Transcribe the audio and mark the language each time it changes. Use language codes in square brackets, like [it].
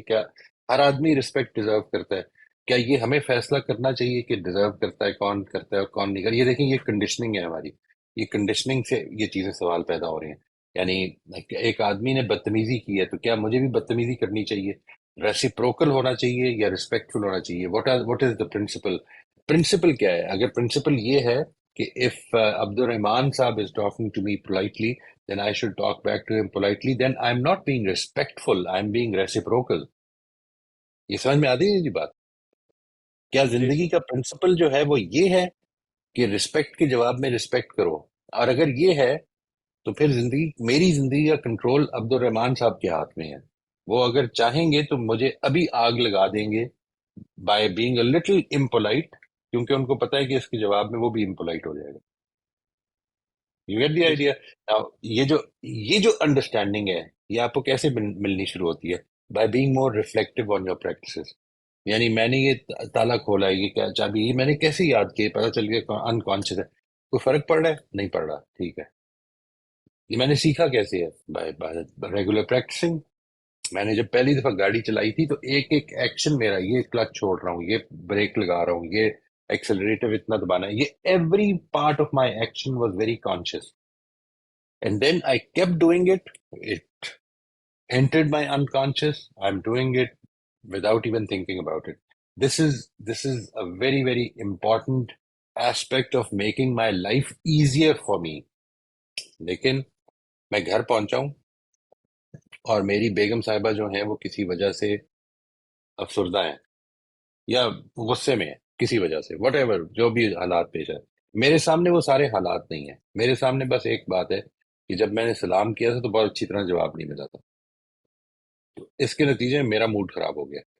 [hi] क्या हर आदमी respect deserve करता है? क्या ये हमें फैसला करना चाहिए कि डिजर्व करता है और कौन नहीं करता? ये देखें, ये कंडीशनिंग है हमारी. ये कंडीशनिंग से ये चीजें सवाल पैदा हो रहे हैं. यानी एक आदमी ने बदतमीजी की है तो क्या मुझे भी बदतमीजी करनी चाहिए? रेसिप्रोकल होना चाहिए या रिस्पेक्टफुल होना चाहिए? [en] What is the principle? [hi] Principal क्या है? अगर प्रिंसिपल ये है कि [en] If Abdul Rahman साहब is talking to me politely, then I should talk back to him politely, then I'm not being respectful, I'm being reciprocal. [hi] ये समझ में आती है जी बात? क्या जी जिंदगी का प्रिंसिपल जो है वो ये है कि रिस्पेक्ट के जवाब में रिस्पेक्ट करो? और अगर ये है तो फिर मेरी जिंदगी का कंट्रोल अब्दुल रहमान साहब के हाथ में है. वो अगर चाहेंगे तो मुझे अभी आग लगा देंगे [en] by being a little impolite, [hi] क्योंकि उनको पता है कि इसके जवाब में वो भी इम्पोलाइट हो जाएगा. [en] you get the [hi] ji [en] Idea? [hi] Now ये जो अंडरस्टैंडिंग है, ये आपको कैसे मिलनी शुरू होती है? [en] By being more reflective on your practices. [hi] यानी मैंने ये ताला खोला है, ये क्या चाबी, ये मैंने कैसे याद किया? पता चल गया अनकॉन्शियस है. कोई फर्क पड़ रहा है? नहीं पड़ रहा. ठीक है. ये मैंने सीखा कैसे है? Bye regular practising. मैंने जब पहली दफा गाड़ी चलाई थी तो एक एक एक्शन मेरा, ये क्लच छोड़ रहा हूँ, ये ब्रेक लगा रहा हूँ, ये एक्सेलरेटर इतना दबाना है, ये [en] Every part of my action was very conscious. And then I kept doing it. It entered my unconscious. I'm doing it without even thinking about it. This is a very, very important aspect of making my life easier for me. [hi] लेकिन मैं घर पहुंचा हूं और मेरी बेगम साहिबा जो हैं वो किसी वजह से अफसरदा हैं या गुस्से में है किसी वजह से, वट एवर जो भी हालात पेश है, मेरे सामने वो सारे हालात नहीं है। मेरे सामने बस एक बात है कि जब मैंने सलाम किया था तो बहुत अच्छी तरह जवाब नहीं मिला था, तो इसके नतीजे में मेरा मूड खराब हो गया।